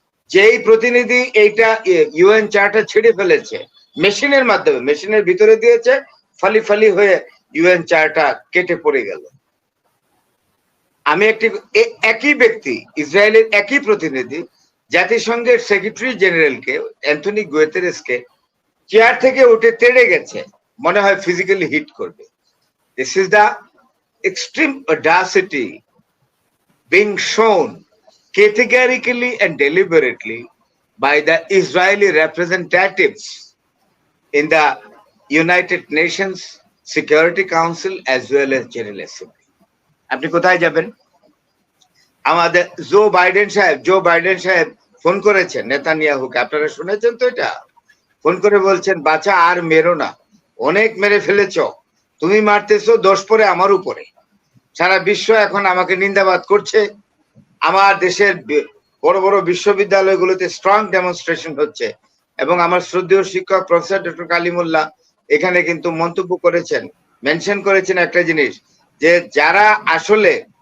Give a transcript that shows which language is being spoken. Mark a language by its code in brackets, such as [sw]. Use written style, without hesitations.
[bn] যেই প্রতিনিধি এইটা ইউএন চার্টার ছেড়ে ফেলেছে মেশিনের মাধ্যমে, মেশিনের ভিতরে দিয়েছে, ফালি ফালি হয়ে ইউএন চার্টার কেটে পড়ে গেল। আমি একই ব্যক্তি, ইসরায়েলের একই প্রতিনিধি জাতিসংঘের সেক্রেটারি জেনারেলকে, অ্যান্থনি গুতেরেসকে চেয়ার থেকে উঠে তেড়ে গেছে, মনে হয় ফিজিক্যালি হিট করবে। [en] This is the extreme audacity being shown categorically and deliberately by the Israeli representatives in the United Nations Security Council as well as General Assembly. [bn] আপনি কোথায় যাবেন? আমাদের জো বাইডেন সাহেব ফোন করেছেন নেতানিয়াহুকে, আপনারা শুনেছেন তো? এটা ফোন করে বলছেন, বাচ্চা আর মেরো না, অনেক মেরে ফেলেছ, তুমি মারতেছো, দোষ পড়ে আমার উপরে। সারা বিশ্ব এখন আমাকে নিন্দাবাদ করছে। আমার দেশের বড় বড় বিশ্ববিদ্যালয়গুলোতে স্ট্রং ডেমনস্ট্রেশন হচ্ছে এবং আমার শ্রদ্ধেয় শিক্ষক প্রফেসর ডক্টর কালিমুল্লাহ এখানে কিন্তু মন্তব্য করেছেন, মেনশন করেছেন একটা জিনিস, যে যারা আসলে